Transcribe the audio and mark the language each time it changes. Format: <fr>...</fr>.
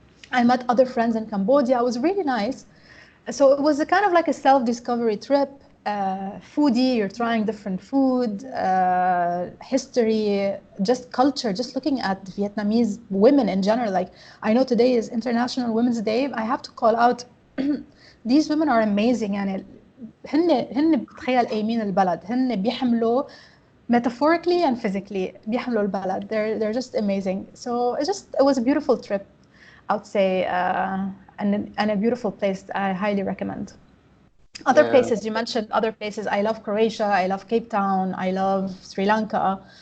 <en>I met other friends in Cambodia. It was really nice. So it was a kind of like a self-discovery trip. Foodie, you're trying different food, history, just culture, just looking at Vietnamese women in general. Like I know today is International Women's Day. I have to call out these women are amazing, and</en> <ar>هن بتخيل قايمين البلد، هن بيحملوا</ar> <en>metaphorically and physically</en> <ar>بيحملوا البلد.</ar> <en>They're just amazing. So it was a beautiful trip, I would say, and a beautiful place I highly recommend. Other places, you mentioned other places. I love Croatia, I love Cape Town, I love Sri Lanka.</en>